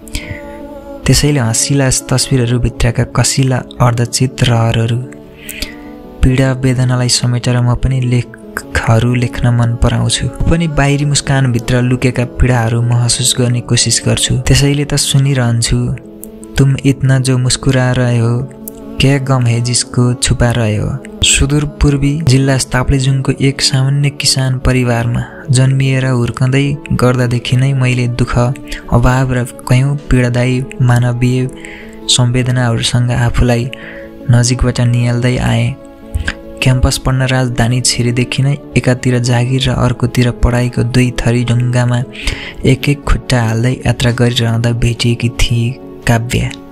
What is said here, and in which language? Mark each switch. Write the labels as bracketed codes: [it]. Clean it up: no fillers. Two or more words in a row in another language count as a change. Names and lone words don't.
[ne] त्यसैले हँसिला तस्बिरहरू भित्रका कसिला अर्धचित रहरहरू पीडा वेदनालाई समेटेर म पनि लेखहरू लेख्न मन पराउँछु। पनि बाहिरी मुस्कानभित्र लुकेका पीडाहरू महसुस गर्ने कोसिस गर्छु। त्यसैले त सुनिरहन्छु, [hi] तुम इतना जो मुस्कुरा रहे हो क्या गम है जिसको छुपा रहे हो। [ne] सुदूर पूर्वी जिल्ला ताप्लेजुङको एक सामान्य किसान परिवारमा जन्मिएर हुर्कँदै गर्दादेखि नै मैले दुःख, अभाव र कयौं पीडादायी मानवीय संवेदनाहरूसँग आफूलाई नजिकबाट निहाल्दै आएँ। क्याम्पस पढ्न राजधानी छिरेदेखि नै एकातिर जागिर र अर्कोतिर पढाइको दुई थरी ढुङ्गामा एक खुट्टा हाल्दै यात्रा गरिरहँदा भेटिएकी थिए काव्या।